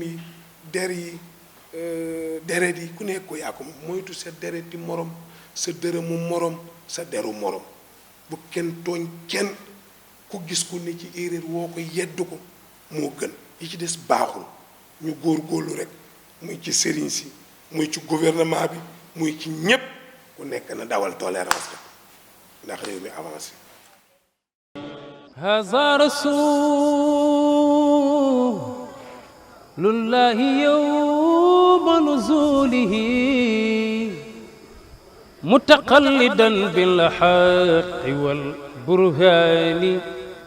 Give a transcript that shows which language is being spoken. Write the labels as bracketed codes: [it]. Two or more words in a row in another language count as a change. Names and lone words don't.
[wo] yi der yi deret yi ku nekk ko yaa ko moytu sa dereti morom sa dërëmu morom sa deru morom bu kenn tooñ kenn ku gis ku ne ci erreur woo ko yedd ko moo gën yi ci des baaxul ñu góorgóorlu rek muy ci sëriñ si muy ci gouvernement bi muy ci ñépp ku nekk na dawal tolérance rek ndax réew mi avancé [ar] هذا رسول الله يوم نزوله متقلدا بالحق والبرهان